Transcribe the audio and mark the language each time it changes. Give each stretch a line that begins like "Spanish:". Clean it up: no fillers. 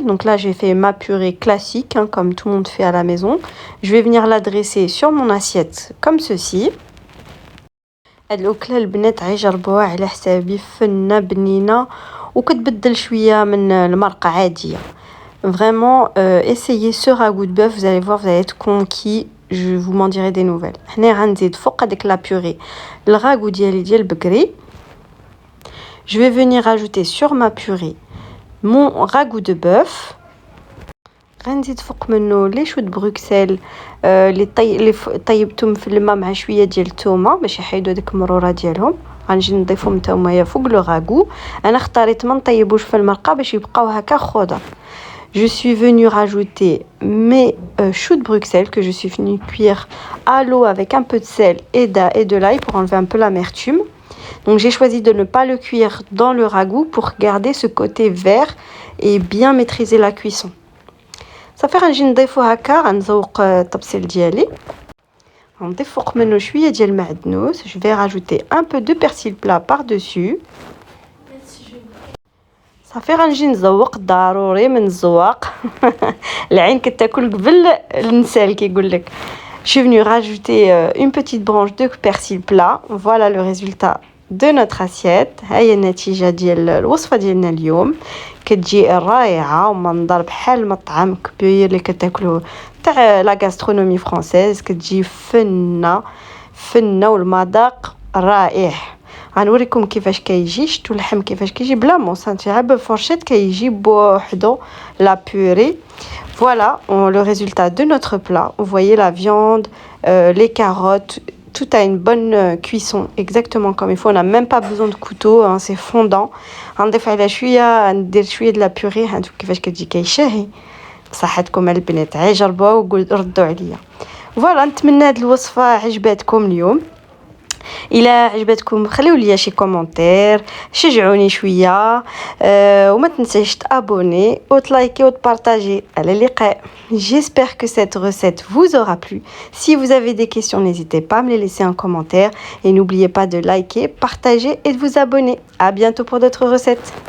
French: Donc là j'ai fait ma purée classique hein, comme tout le monde fait à la maison. Je vais venir la dresser sur mon assiette comme ceci.
Arabic: هاد الاكله البنات غيجربوها على حسابي، فنه بنينه وكتبدل شويه من المرقه عاديه.
French: Vraiment essayez ce ragoût de bœuf, vous allez voir, vous allez être conquis. Je vous m'en dirai des nouvelles.
Arabic: هنا غنزيد فوق هذيك لا بوري الراغو ديالي ديال البقري.
French: Je vais venir rajouter sur ma purée mon ragoût de bœuf.
Arabic: غنزيد فوق منه لي شو د بروكسل اللي طيبتهم في الماء مع شويه ديال الثومه باش يحيدوا ديك المروره ديالهم. غنجي نضيفهم نتاوما فوق لو راغو. انا اختاريت ما نطيبوش في المرقه باش يبقاو هكا خضر.
French: Je suis venue rajouter mes choux de Bruxelles que je suis venue cuire à l'eau avec un peu de sel et de l'ail pour enlever un peu l'amertume. Donc j'ai choisi de ne pas le cuire dans le ragoût pour garder ce côté vert et bien maîtriser la cuisson.
Arabic: صافي غنجي نضيفو هكا غنزوق الطبسيل ديالي. غنضيف فوق منه شويه ديال المعدنوس.
French: Je vais rajouter un peu de persil plat par-dessus.
Arabic: صافي غنجي نزوق. ضروري من الزواق العين كتاكل قبل النسال كيقول لك.
French: Je suis venue rajouter une petite branche de persil plat. Voilà le résultat de notre assiette.
Arabic: هاهي النتيجه ديال الوصفه ديالنا اليوم. كتجي رائعه ومنظر بحال مطعم كبير اللي كتاكلوه تاع
French: لا غاسترونومي فرانسيز.
Arabic: كتجي فنه والمذاق رائع. غنوريكم كيفاش كيجي. شتو اللحم كيفاش كيجي بلا مونسانتي غير بفورشيت كيجي بوحدو لا بوري.
French: Voilà le résultat de notre plat. Vous voyez la viande, les carottes, tout a une bonne cuisson exactement comme il faut. On n'a même pas besoin de couteau hein, c'est fondant.
Arabic: غنضيف على شويه ندير شويه د لا بوري. هانتو كيفاش كتجي كيشهي. بصحتكم البنات جربوها وردوا عليا. فوالا نتمنى هاد الوصفه عجباتكم اليوم. الى عجبتكم خليو لي شي كومونتير شجعوني شويه وما تنساش تابوني وتلايكي وتبارطاجي. على اللقاء.
French: J'espère que cette recette vous aura plu. Si vous avez des questions, n'hésitez pas à me les laisser en commentaire et n'oubliez pas de liker, partager et de vous abonner. À bientôt pour d'autres recettes.